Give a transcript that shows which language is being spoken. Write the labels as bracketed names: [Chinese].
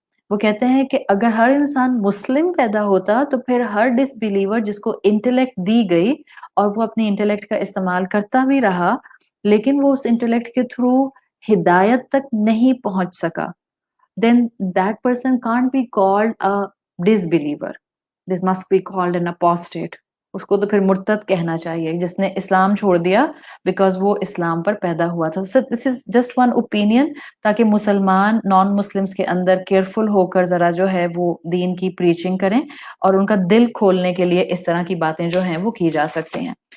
[Urdu] وہ کہتے ہیں کہ اگر ہر انسان مسلم پیدا ہوتا تو پھر ہر ڈس بلیور جس کو انٹلیکٹ دی گئی اور وہ اپنی انٹلیکٹ کا استعمال کرتا بھی رہا، لیکن وہ اس انٹلیکٹ کے تھرو ہدایت تک نہیں پہنچ سکا، [English] then that person can't be called a disbeliever. This must be called an apostate. [Urdu] اس کو تو پھر مرتد کہنا چاہیے جس نے اسلام چھوڑ دیا بیکاز وہ اسلام پر پیدا ہوا تھا. [English] So this is just one opinion، [Urdu] تاکہ مسلمان نان مسلمس کے اندر کیئرفل ہو کر ذرا جو ہے وہ دین کی پریچنگ کریں اور ان کا دل کھولنے کے لیے اس طرح کی باتیں جو ہیں وہ کی جا سکتی ہیں.